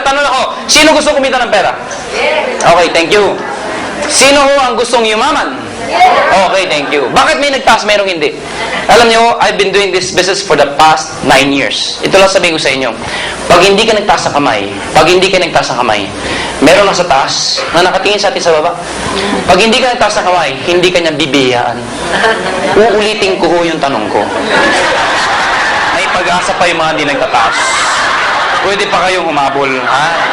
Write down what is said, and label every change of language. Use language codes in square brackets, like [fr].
[tl] Tanong ako, sino gusto kumita ng pera? [en] Okay, thank you. [tl] Sino ho ang gustong yumaman? [en] Okay, thank you. [tl] Bakit may nagtaas, mayroong hindi? Alam nyo, [en] I've been doing this business for the past 9 years. [tl] Ito lang sabihin ko sa inyo. Pag hindi ka nagtaas ng kamay, meron nasa taas na nakatingin sa atin sa baba. Pag hindi ka nagtaas ng kamay, hindi ka niya bibiyaan. Uulitin ko ho yung tanong ko. May pag-asa pa yung mga hindi nagtataas. Pwede pa kayong humabol, ha?